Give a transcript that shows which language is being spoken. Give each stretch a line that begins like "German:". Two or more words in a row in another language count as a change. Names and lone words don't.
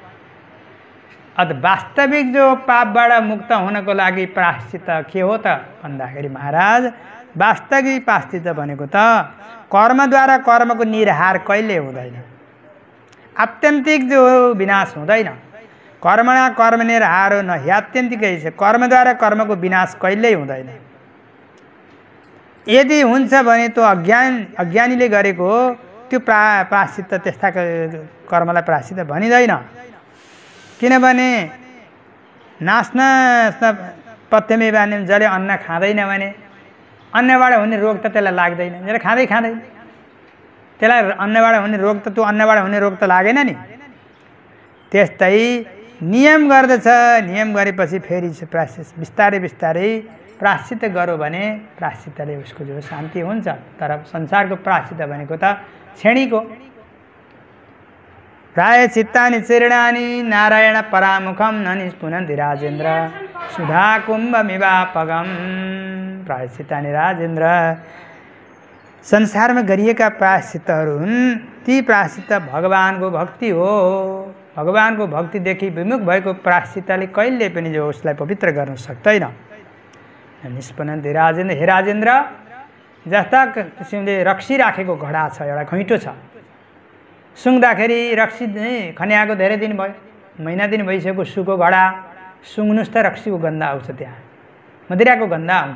Nepali: वास्तविक जो पापबाट मुक्त हुनको लागि प्रायश्चित के हो त भन्दाखेरि महाराज वास्तविक प्रायश्चित भनेको त कर्मद्वारा कर्मको निर्हार कहिले हुँदैन, आत्यन्तिक जो विनाश हुँदैन।
Sanskrit: कर्मणा कर्म निर्हारो न ह्यात्यन्तिकै छ,
Nepali: कर्मद्वारा कर्मको विनाश कहिल्यै हुँदैन। यदि हुन्छ भने त्यो अज्ञानीले गरेको त्यो प्रायश्चित, त्यस्ता कर्मलाई प्रायश्चित भनिँदैन। किनभने नाच्न पथ्यमे बानी जसले अन्न खाँदैन भने अन्नबाट हुने रोग त त्यसलाई लाग्दैन, जसले खाँदैन त्यसलाई अन्नबाट हुने रोग त त्यो अन्नबाट हुने रोग त लागेन नि। त्यस्तै नियम गर्दछ, नियम गरेपछि फेरि प्रायश्चित बिस्तारै बिस्तारै प्रायश्चित गऱ्यो भने प्रायश्चितले उसको जो शान्ति हुन्छ। तर संसारको प्रायश्चित भनेको त क्षणिको।
Sanskrit: प्रायश्चित्तानि चीर्णानि नारायण परामुखम न निष्पुनन्ति राजेन्द्र सुधा कुम्भमिवापगम। प्रायश्चित्तानि राजेन्द्र,
Nepali: संसारमा गरिएका प्रायश्चितहरू हुन्, ती प्रायश्चित भगवानको भक्ति हो। भगवानको भक्तिदेखि विमुख भएको प्रायश्चितले कहिले पनि जो उसलाई पवित्र गर्न सक्दैन।
Sanskrit: निष्पन्नन्ति राजेन्द्र,
Nepali: हे राजेन्द्र, जस्ता किसिमले रक्सी राखेको घडा छ, एउटा घैँटो छ, सुँग्दाखेरि रक्सी खन्याएको धेरै दिन भयो, महिना दिन भइसक्यो, सुको घडा सुँग्नुहोस् त रक्सीको गन्ध आउँछ, त्यहाँ मदिराको गन्ध आउँछ।